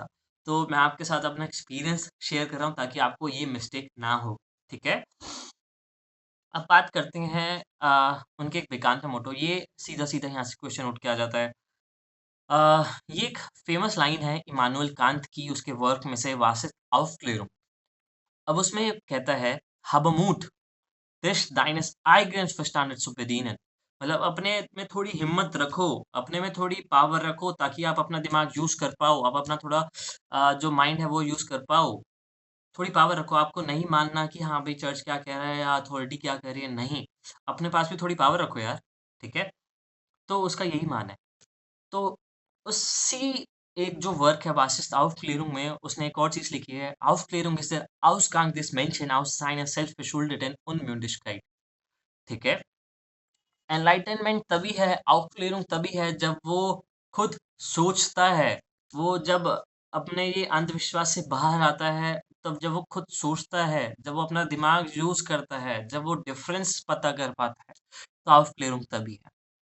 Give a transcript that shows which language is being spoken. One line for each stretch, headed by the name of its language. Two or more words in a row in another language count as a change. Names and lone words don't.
Hindi: तो मैं आपके साथ अपना एक्सपीरियंस शेयर कर रहा हूँ ताकि आपको ये मिस्टेक ना हो, ठीक है? अब बात करते हैं उनके एक वेदांत मोटो ये सीधा-सीधा यहाँ से क्वेश्चन उठ के आ जाता है। ये एक फ़ेमस लाइन है इमानुएल कांत की उसके वर्क में से
German: Was ist Aufklärung.
Hindi: अब उसमें कहता है
German: Habamut, dich deines eigenen Verstandes zu bedienen।
Hindi: मतलब अपने में थोड़ी हिम्मत रखो, अपने में थोड़ी पावर रखो ताकि आप अपना दिमाग यूज़ कर पाओ, आप अपना थोड़ा जो माइंड है वो यूज़ कर पाओ। थोड़ी पावर रखो, आपको नहीं मानना कि हाँ भाई चर्च क्या कह रहा है या अथॉरिटी क्या कह रही है, नहीं। अपने पास भी थोड़ी पावर रखो यार, ठीक है? तो उसका यही मान है। तो उसी एक जो वर्क है
German: Was ist Aufklärung
Hindi: में उसने एक और चीज़ लिखी है,
German: Aufklärung ist der Ausgang des Menschen aus seiner selbstverschuldeten Unmündigkeit,
Hindi: ठीक है? एनलाइटनमेंट तभी है, Aufklärung तभी है जब वो खुद सोचता है, वो जब अपने ये अंधविश्वास से बाहर आता है, तब जब वो खुद सोचता है, जब वो अपना दिमाग यूज़ करता है, जब वो डिफरेंस पता कर पाता है, तो Aufklärung तभी है।